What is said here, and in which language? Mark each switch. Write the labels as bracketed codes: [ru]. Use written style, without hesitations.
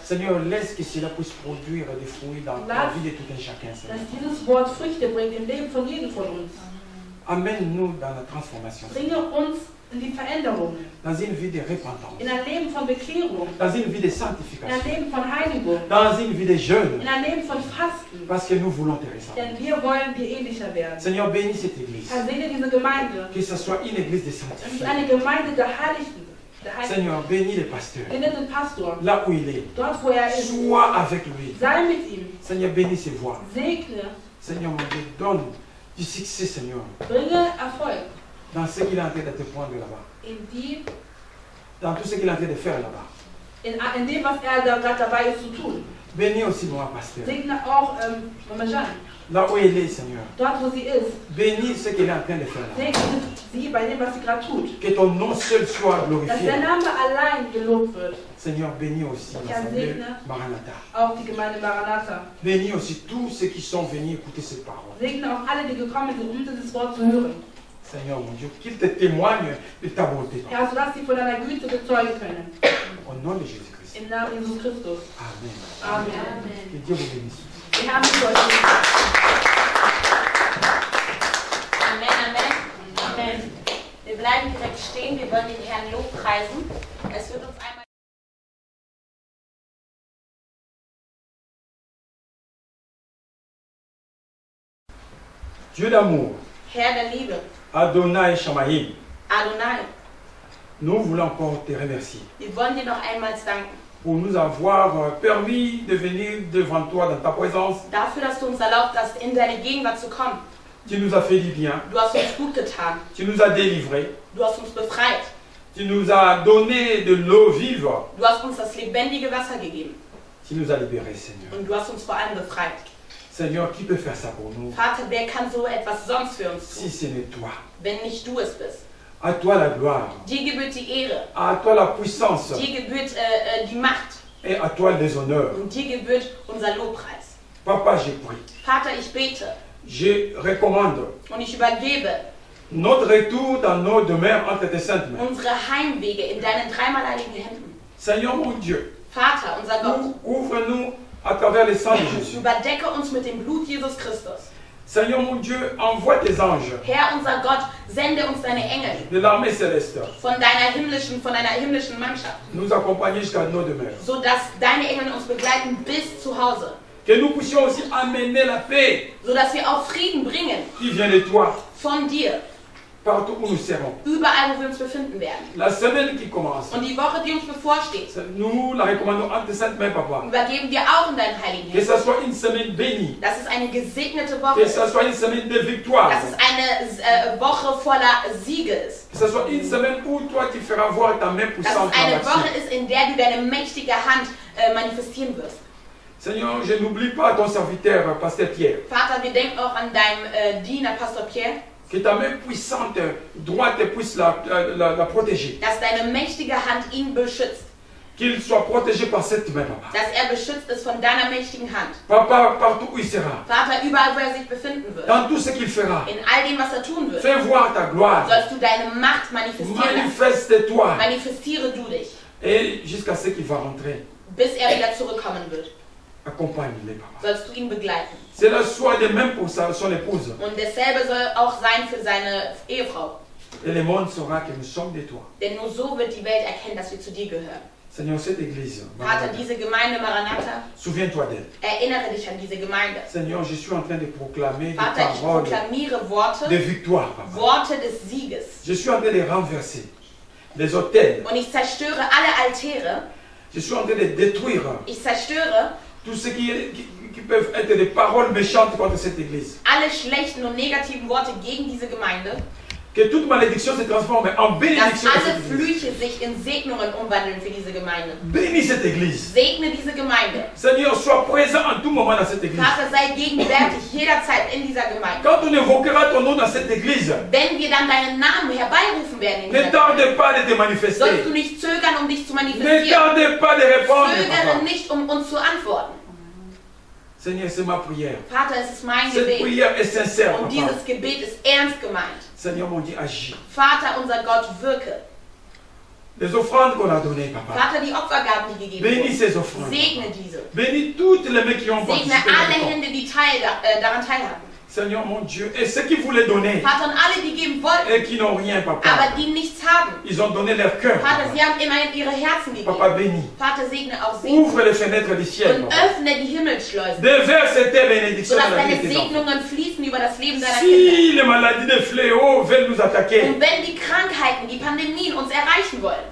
[fr] Seigneur, laisse que cela puisse produire des fruits dans la vie de tout un chacun, Seigneur. [de] Dass dieses Wort Früchte bringt im Leben von jedem von uns. [fr] Amène-nous dans la transformation, [de] Bringe uns in die Veränderung, [fr] dans une vie de repentance, [de] in ein Leben von Bekehrung, [fr] dans une vie de [de] in ein [fr] sanctification, [de] Leben von Heiligung, [fr] dans une vie de jeûne, [de] in ein Leben von Fasten. [fr] parce que nous voulons te ressembler. [de] Denn wir wollen dir ähnlicher werden. [fr] Seigneur, bénis cette église, [de] Herr, segne diese Gemeinde. [fr] que ce soit une église de [de] Das ist [fr] sanctifiés. [de] eine Gemeinde der Heiligen. Der Heiligen. [fr] Seigneur, bénis le pasteur, [de] Segne den Pastor, [fr] là où il est. [de] dort wo er ist. [fr] Sois avec lui. [de] Sei mit ihm. [fr] Seigneur, bénis ses voix. [de] Segne. [fr] Seigneur, mon Dieu, donne du succès, Seigneur, [de] Bringe Erfolg [fr] dans ce qu'il est en train de te prendre là-bas, dans tout ce qu'il est en train de faire là-bas. [de] in dem, was er da gerade dabei ist zu tun. [fr] Bénis aussi mon pasteur, [de] Segne auch Mama Jeanne, [fr] là où il est, Seigneur. [de] dort wo sie ist. [fr] Bénis ce qu'il est en train de faire là-bas. [de] Segne sie bei dem, was sie gerade tut. [fr] Que ton nom seul soit [de] Dass [fr] glorifié. [de] der Name allein gelobt wird. [fr] Seigneur, bénis aussi l'assemblée Maranatha. [de] Auch die Gemeinde Maranatha. [fr] Bénis aussi tous ceux qui sont venus écouter cette parole. [de] Segne auch alle, die gekommen sind, um dieses Wort zu hören. [fr] Seigneur, mon Dieu, qu'ils te témoignent de ta bonté. [de] Herr, sodass sie von deiner Güte bezeugen können. [fr] Au nom de Jésus-Christ. [de] Im Namen Jesus Christus. Amen. Amen. [fr] Que Dieu vous bénisse. [de] Wir haben für euch. Amen, Amen, Amen. Wir bleiben direkt stehen, wir wollen den Herrn lobpreisen. Es wird uns einmal... [fr] Dieu d'amour, [de] Herr der Liebe, [he] Adonai Shamaïm, Adonai, [fr] nous voulons encore te remercier [de] wir wollen dir noch einmal danken. [fr] pour nous avoir permis de venir devant toi dans ta présence. [de] Dafür, dass du uns erlaubt hast, in deine Gegenwart zu kommen. [fr] Tu nous as fait du bien, [de] Du hast uns gut getan. [fr] tu nous as délivrés, [de] Du hast uns befreit. [fr] tu nous as donné de l'eau vive, [de] Du hast uns das lebendige Wasser gegeben. [fr] tu nous as libérés, Seigneur. [de] Und du hast uns vor allem befreit. [fr] Seigneur, qui peut faire ça pour nous [de] Vater, wer kann so etwas sonst für uns [fr] si [de] tun, [fr] ce n'est toi? [de] wenn nicht du es bist? [fr] À toi la gloire, [de] Dir gebührt die Ehre, [fr] à toi la puissance [de] dir gebührt die Macht [fr] et à toi les honneurs. [de] und dir gebührt unser Lobpreis. [fr] Papa, je prie, [de] Vater, ich bete [fr] je recommande [de] und ich übergebe [fr] notre retour dans nos demeures entre tes saintes mains. [de] unsere Heimwege in deinen dreimalheiligen Händen. [fr] Seigneur mon Dieu, [de] Vater, unser Gott, [fr] ouvre-nous à travers le sang de Jésus. [de] überdecke uns mit dem Blut Jesus Christus. [fr] Seigneur mon Dieu, envoie tes anges [de] Herr, unser Gott, sende uns deine Engel [fr] de l'armée céleste [de] von deiner himmlischen Mannschaft, [fr] nous accompagner jusqu'à nos demeures. [de] sodass deine Engel uns begleiten bis zu Hause, [fr] Que nous puissions aussi amener la paix [de] sodass wir auch Frieden bringen [fr] qui vient de toi [de] von dir, [fr] partout où nous serons. [de] überall, wo wir uns befinden werden. [fr] La semaine qui commence, [de] Und die Woche, die uns bevorsteht, [fr] nous la recommandons entre tes saintes mains, Papa. [de] übergeben wir auch in deinen heiligen [fr] Que [de] Händen. [fr] ce soit une semaine bénie, [de] Dass es eine gesegnete [fr] que [de] Woche [fr] ce [de] ist, [fr] soit une semaine de victoire, [de] dass es eine Woche voller Siege ist, [fr] que ce soit une semaine où toi tu feras voir ta main [de] dass [fr] puissante [de] es [fr] en [de] eine [fr] action. [de] Woche ist, in der du deine mächtige Hand manifestieren wirst. [fr] Seigneur, je n'oublie pas ton serviteur, Pasteur Pierre. [de] Vater, wir denken auch an deinem Diener, Pastor Pierre, [fr] Que ta main puissante, droite, puisse la protéger. [de] dass deine mächtige Hand ihn beschützt, [fr] Qu'il soit protégé par cette main, Papa. [de] dass er beschützt ist von deiner mächtigen Hand. [fr] Papa, partout où il sera, [de] Vater, überall, wo er sich befinden wird, [fr] dans tout ce qu'il fera, [de] in all dem, was er tun wird, [fr] fais voir ta gloire. [de] sollst du deine Macht manifestieren lassen. [fr] Manifeste-toi. [de] Manifestiere du dich, [fr] Et jusqu'à ce qu'il va rentrer, [de] bis er wieder zurückkommen wird. [fr] accompagne-les, Papa. [de] Sollst du ihn begleiten. [fr] Cela soit de même pour son épouse. [de] Und dasselbe soll auch sein für seine Ehefrau. [fr] Et le monde saura que nous sommes de toi. [de] Denn nur so wird die Welt erkennen, dass wir zu dir gehören. [fr] Seigneur, cette église, [de] Vater, diese Gemeinde Maranatha, [fr] souviens-toi d'elle. [de] erinnere dich an diese Gemeinde. [fr] Seigneur, je suis en train de proclamer des [de] Vater, ich [fr] paroles [de] proklamiere Worte, [fr] de victoire, Papa. [de] Worte des Sieges. [fr] Je suis en train de renverser les autels. [de] Und ich zerstöre alle Altäre, [fr] Je suis en train de détruire [de] ich zerstöre [fr] tout ce qui peuvent être des paroles méchantes contre cette église. [de] alle schlechten und negativen Worte gegen diese Gemeinde, [fr] Que toute malédiction se transforme en [de] dass [fr] bénédiction de [de] alle [fr] cette église. [de] Flüche sich in Segnungen umwandeln für diese Gemeinde. [fr] Bénis cette église. [de] Segne diese Gemeinde. [fr] Seigneur, sois présent en tout moment dans cette église. [de] Vater, sei gegenwärtig jederzeit in dieser Gemeinde. [fr] Quand on évoquera ton nom dans cette église, [de] Wenn wir dann deinen Namen herbeirufen werden in [fr] ne [de] dieser Gemeinde, [fr] tarde pas de te [de] sollst du [fr] manifester. [de] nicht zögern, um dich zu [fr] Ne [de] manifestieren. [fr] tarde pas de répondre, [de] Zögere [fr] Papa. [de] nicht, um uns zu antworten. [fr] Seigneur, c'est ma prière. [de] Vater, es ist mein [fr] Cette [de] Gebet. [fr] prière est sincère, [de] Und [fr] Papa. [de] dieses Gebet ist ernst gemeint. [fr] Seigneur, mon Dieu, agis. [de] Vater, unser Gott, wirke. [fr] Les offrandes qu'on a données, Papa. [de] Vater, die Opfergaben, die gegeben [fr] Bénis [de] wurden, [fr] ces offrandes. [de] segne diese. [fr] Bénis toutes les mains qui ont [de] Segne [fr] participé. [de] alle [fr] dans le [de] Hände, die daran teilhaben. [fr] Seigneur, mon Dieu, et ceux qui voulaient donner [de] Vater, und alle, die geben wollten, [fr] et qui n'ont rien, Papa, [de] aber die nichts haben. [fr] ils ont donné leur cœur. [de] Vater, sie [fr] Papa, [de] haben immerhin ihre Herzen [fr] Papa [de] gegeben. [fr] bénis. [de] Vater, segne auch sie. [fr] Ouvre les fenêtres du ciel, [de] Und [fr] Papa. [de] öffne die Himmelsschleusen, [fr] Déverse tes bénédictions [de] sodass [fr] dans la vie [de] deine [fr] de tes enfants. [de] Segnungen fließen über das Leben deiner Kinder. [fr] Si les maladies de fléau veulent nous attaquer, [de] Und wenn die Krankheiten, die Pandemien uns erreichen wollen,